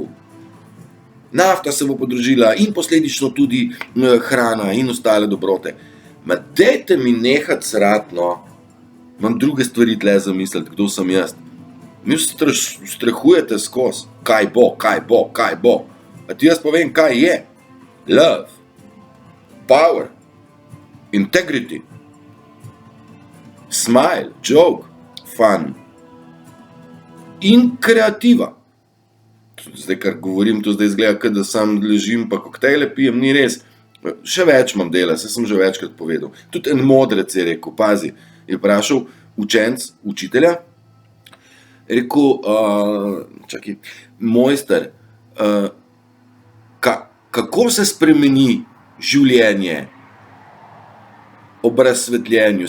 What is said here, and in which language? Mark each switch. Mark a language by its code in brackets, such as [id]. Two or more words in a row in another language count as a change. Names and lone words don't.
[sl] Nafta se bo podražila in posledično tudi hrana in ostale dobrote. Ma dajte mi nehat srat, no. Imam druge stvari tle zamisliti, kdo sem jaz. Mi strahujete skozi. Kaj bo. A ti jaz povem, kaj je. [en] Love. Power. Integrity. Smile. Joke. Fun. [sl] In kreativa. Zdaj, kar govorim, to zdaj izgleda, da sam ležim pa koktejle pijem, ni res. Še več imam dela, saj sem že večkrat povedal. Tudi en modrec je rekel, pazi, je vprašal učenc, učitelja, rekel, mojster, kako se spremeni življenje ob razsvetljenju?